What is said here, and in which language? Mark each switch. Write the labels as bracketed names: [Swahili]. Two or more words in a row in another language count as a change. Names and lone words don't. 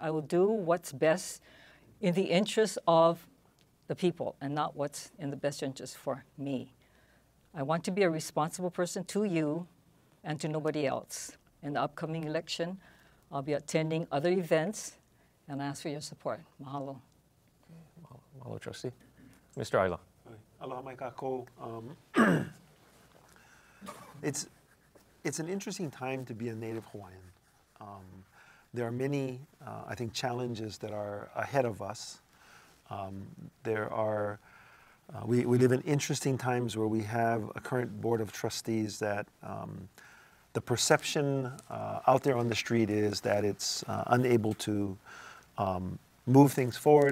[English] I will do what's best in the interest of the people and not what's in the best interest for me. I want to be a responsible person to you and to nobody else. In the upcoming election, I'll be attending other events, and I ask for your support. Mahalo. Mahalo, Trustee. Mr. Aila. [Hawaiian] Aloha mai kākou. [English] It's an interesting time to be a native Hawaiian. There are many, I think, challenges that are ahead of us. We live in interesting times where we have a current board of trustees that the perception out there on the street is that it's unable to move things forward.